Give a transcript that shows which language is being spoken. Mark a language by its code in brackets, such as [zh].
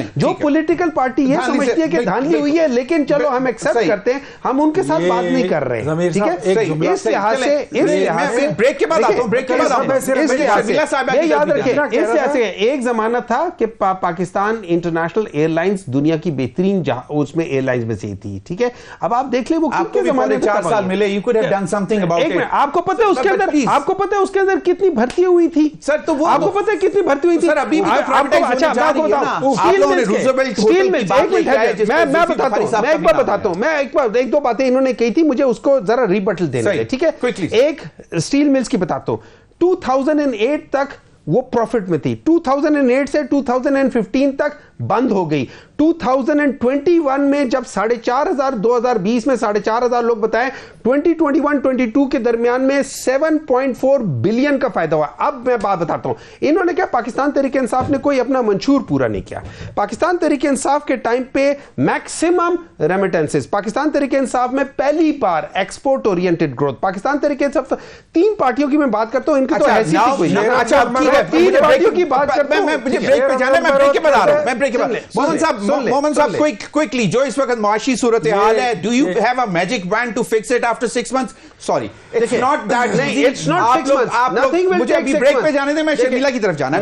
[ur] جو political party یہ سمجھتی ہے کہ دھاندلی ہوئی ہے لیکن چلو ہم ایکسپٹ کرتے ہیں, ہم ان کے ساتھ بات نہیں کر رہے. ٹھیک ہے, اس لحاظ سے بریک کے بعد آتا ہوں, بریک کے بعد یہ یاد رکھیں, اس لحاظ سے ایک زمانہ تھا کہ پاکستان انٹرنیشنل ایئر لائنس دنیا کی بہترین اس میں ایئر لائنس میں سے تھی. ٹھیک ہے, اب آپ دیکھ لیں وہ کتنے زمانے 4 سال ملے, [en] you could have done something about it. [ur] آپ کو پتہ ہے اس کے اندر, آپ کو پتہ ہے اس کے اندر کتنی بھرتی ہوئی تھی سر, تو وہ آپ کو پتہ ہے کتنی بھرتی ہوئی تھی سر, ابھی بھی اچھا میں آپ کو بتاؤں, اسٹیل مل, میں بتاتا ہوں, میں ایک بار بتاتا ہوں, میں ایک دو باتیں انہوں نے کہی تھی, مجھے اس کو ذرا ریبٹل دینا ہے. ٹھیک ہے, ایک اسٹیل ملز کی بتاتا ہوں, 2008 تک وہ پروفٹ میں تھی, 2008 سے 2015 تک بند ہو گئی. 2021 میں جب 4,500 2020 میں 4,500 لوگ بتائیں, 2021-22 کے درمیان میں 7.4 بلین کا فائدہ ہوا. اب میں بات بتاتا ہوں, انہوں نے کیا, پاکستان تحریک انصاف نے کوئی اپنا منشور پورا نہیں کیا. پاکستان تحریک انصاف کے ٹائم پہ میکسیمم ریمیٹنسز, پاکستان تحریک انصاف میں پہلی بار export oriented growth. Pakistan Tehreek Insaf 3 پارٹیوں کی میں بات کرتا ہوں, ان کی تو حیثیت کوئی نہیں. اچھا 3 پارٹیوں کی بات کرتا ہوں, مجھے بریک پہ جانا ہے, میں بریک کے بعد آ رہا ہوں. [en] Muhammad sahib quickly, [ur] جو اس وقت معاشی صورتحال ہے, [en] do you have a magic wand to fix it after 6 months? Sorry, it's not that easy. It's not 6 months. Nothing will [ur] مجھے ابھی بریک پہ جانے دیں, میں شرمیلا کی طرف جانا ہے.